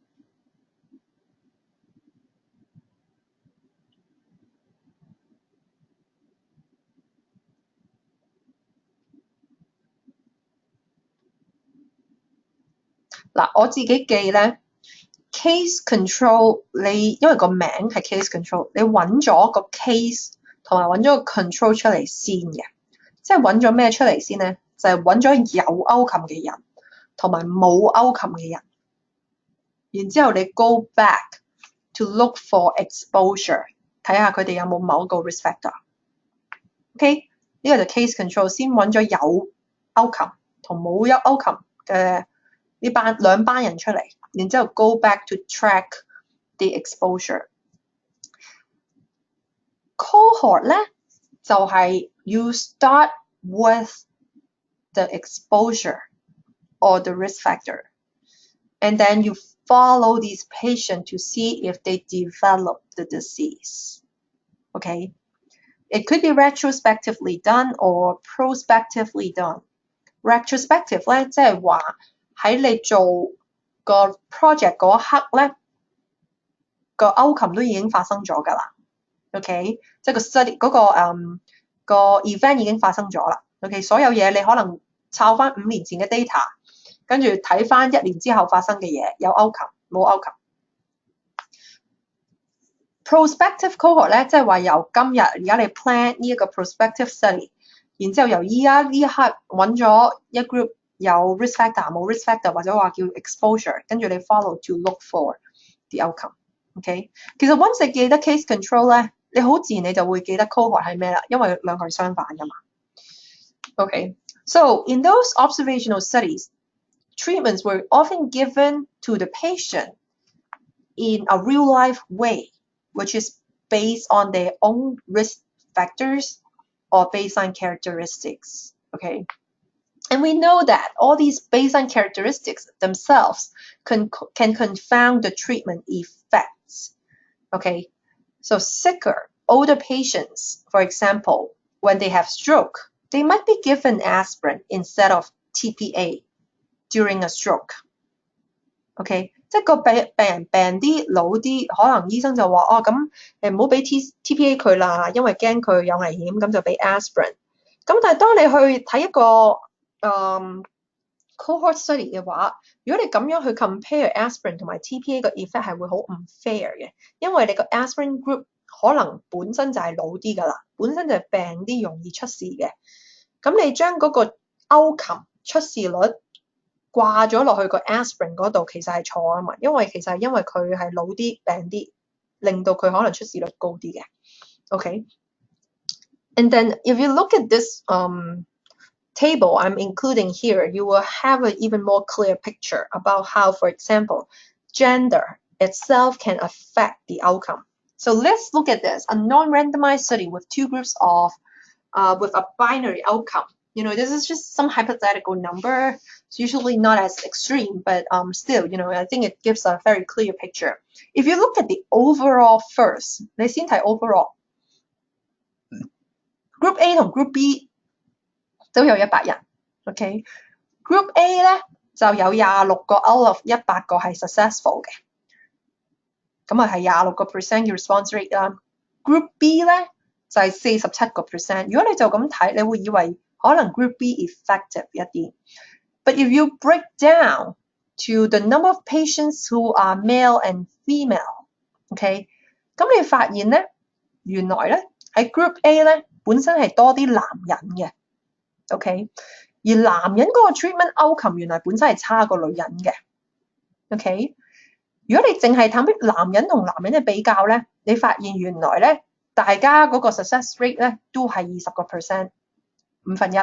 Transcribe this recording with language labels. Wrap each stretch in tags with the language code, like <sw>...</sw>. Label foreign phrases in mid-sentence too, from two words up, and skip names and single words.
<yue>嗱，我自己記咧 ，</yue> <en>case control</en> <yue>你因為個名係</yue> <en>case control，</en> <yue>你揾咗個 case 同埋揾咗個 control 出嚟先嘅，即係揾咗咩出嚟先咧？就係揾咗有 outcome 嘅人同埋冇 outcome 嘅人，然之後你</yue> <en>go back to look for exposure，</en> <yue>睇下佢哋有冇某個</yue> <en>risk factor。</en> <yue>OK， 呢個就</yue> <en>case control，</en> <yue>先揾咗有 outcome 同冇有 outcome 嘅兩班人出嚟，然之後</yue> <en>go back to track the exposure。cohort</en> <yue>咧就係</yue> <en>you start with the exposure or the risk factor, and then you follow these patients to see if they develop the disease. Okay? It could be retrospectively done or prospectively done.</en> <yue>Retrospective 咧即係話喺你做個 project 嗰一刻咧，個 outcome 都已經發生咗㗎啦。OK， 即係個 study 嗰個 event 已經發生咗啦。OK， 所有嘢你可能抄翻5年前嘅 data， 跟住睇翻1年之後發生嘅嘢，有 outcome 冇 outcome。</yue> <en>Prospective cohort</en> <yue>咧，即係話由今日而家你 plan 呢一個</yue> <en>prospective study，</en> <yue>然之後由依家呢一刻揾咗一 group 有</yue> <en>risk factor</en> <yue>冇</yue> <en>risk factor</en> <yue>或者話叫 exposure， 跟住你</yue> <en>follow to look for the outcome。</en> <yue>OK， 其實 once 你記得</yue> <en>case control</en> <yue>咧，你好自然你就會記得 cohort 係咩啦，因為兩個係相反㗎嘛。</yue> <en>Okay, so in those observational studies, treatments were often given to the patient in a real-life way, which is based on their own risk factors or baseline characteristics. Okay, and we know that all these baseline characteristics themselves can confound the treatment effects. Okay, so sicker, older patients, for example, when they have stroke, they might be given aspirin instead of TPA during a stroke.</en> <yue>OK， 即係個病人病啲老啲，可能醫生就話咁唔好俾 TPA 佢啦，因為驚佢有危險，咁就俾 aspirin。咁但係當你去睇一個</yue> <en>cohort study</en> <yue>嘅話，如果你咁樣去 compare aspirin 同埋 TPA 個 effect 係會好唔 fair 嘅，因為你個 aspirin group 可能本身就係老啲㗎啦，本身就係病啲容易出事嘅。咁你將嗰個 outcome 出事率掛咗落去個 aspirin 嗰度，其實係錯啊嘛，因為其實係因為佢係老啲病啲，令到佢可能出事率高啲嘅。Okay?</yue> <en>And then if you look at this table I'm including here, you will have an even more clear picture about how, for example, gender itself can affect the outcome. So let's look at this, a non-randomized study with two groups of with a binary outcome. You know, this is just some hypothetical number. It's usually not as extreme, but still, you know, I think it gives a very clear picture. If you look at the overall first,</en> <yue>你先睇 overall. Group A 同 Group B 都有100人 ，OK。Group A 咧就有26個</yue> <en>out of</en> <yue>100 個係 successful 嘅，咁係26% 嘅</yue> <en>response rate</en> <yue>啦。Group B 咧就係47%。如果你就咁睇，你會以為可能 Group B effective 一啲。</yue> <en>But if you break down to the number of patients who are male and female。</en> <yue>OK， 咁你發現咧，原來咧喺 Group A 咧本身係多啲男人嘅。OK， 而男人嗰個</yue> <en>treatment outcome</en> <yue>原來本身係差過女人嘅。OK， 如果你淨係睇男人同男人嘅比較咧，你發現原來咧大家嗰個</yue> <en>success rate</en> <yue>咧都係20%， 1/5。</yue>